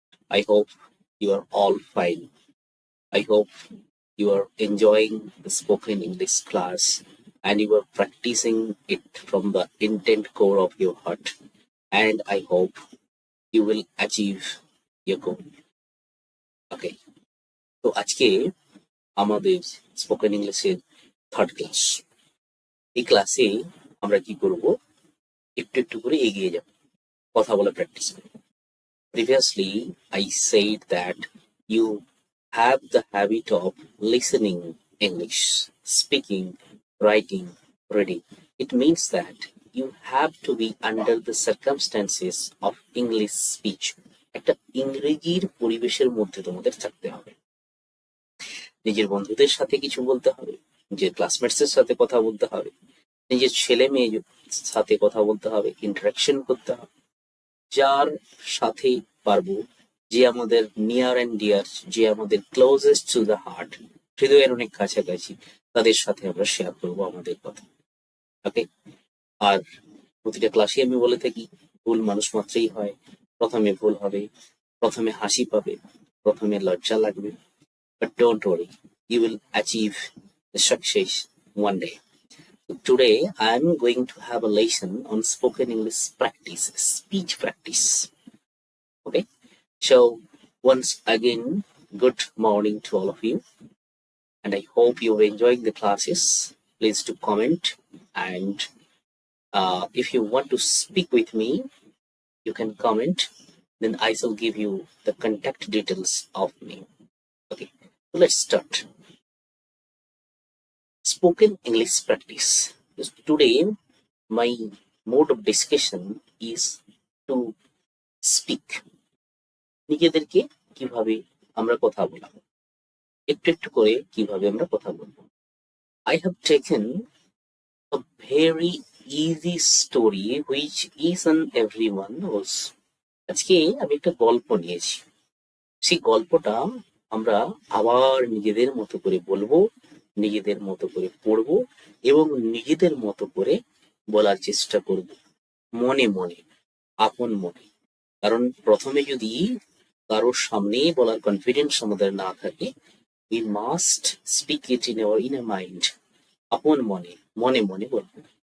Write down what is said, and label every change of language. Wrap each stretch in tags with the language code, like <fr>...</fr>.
<en>I hope you are all fine. I hope you are enjoying the spoken English class and you are practicing it from the intent core of your heart. And I hope you will achieve your goal. Okay.</en> <bn>তো আজকে আমাদের spoken ইংলিশের third class. এই ক্লাসে আমরা কি করব, একটু একটু করে এগিয়ে যাব, কথা বলা প্র্যাকটিস করব।</bn> <en>Previously, I said that you have the habit of listening English, speaking, writing, reading. It means that you have to be under the circumstances of English speech.</en> <bn>একটা ইংরেজির পরিবেশের মধ্যে তোমাদের থাকতে হবে। নিজের বন্ধুদের সাথে কিছু বলতে হবে, নিজের ক্লাসমেটসের সাথে কথা বলতে হবে, নিজের ছেলে মেয়ে সাথে কথা বলতে হবে, ইন্টারাকশন করতে হবে। যার সাথে পারবো, যে আমাদের</bn> <en>near and dear,</en> <bn>যে আমাদের</bn> <en>closest to the heart,</en> <bn>হৃদয়ের অনেক কাছাকাছি, তাদের সাথে আমরা শেয়ার করবো আমাদের কথা। ওকে। আর প্রতিটা ক্লাসে আমি বলে থাকি, ভুল মানুষ মাত্রই হয়। প্রথমে ভুল হবে, প্রথমে হাসি পাবে, প্রথমে লজ্জা লাগবে,</bn> <en>But don't worry, you will achieve the success one day. Today I'm going to have a lesson on spoken English practice, speech practice. Okay, so once again, good morning to all of you, and I hope you're enjoying the classes. Please do comment, and if you want to speak with me, you can comment. Then I shall give you the contact details of me. Okay, so let's start. Spoken English practice. Today, my mode of discussion is to speak.</en> <bn>নিজেদেরকে কিভাবে আমরা কথা বলবো, একটু একটু করে কিভাবে আমরা কথা বলবো।</bn> <en>I have taken a very easy story which each and everyone knows.</en> <bn>আজকে আমি একটা গল্প নিয়েছি। সেই গল্পটা আমরা আবার নিজেদের মতো করে বলবো, নিজেদের মতো করে পড়বো এবং নিজেদের মতো করে বলার চেষ্টা করব, মনে মনে, আপন মনে। কারণ প্রথমে যদি কারোর সামনে বলার কনফিডেন্স আমাদের না থাকে,</bn> <en>we must speak it in our inner mind,</en> <bn>আপন মনে, মনে মনে বলবো।</bn>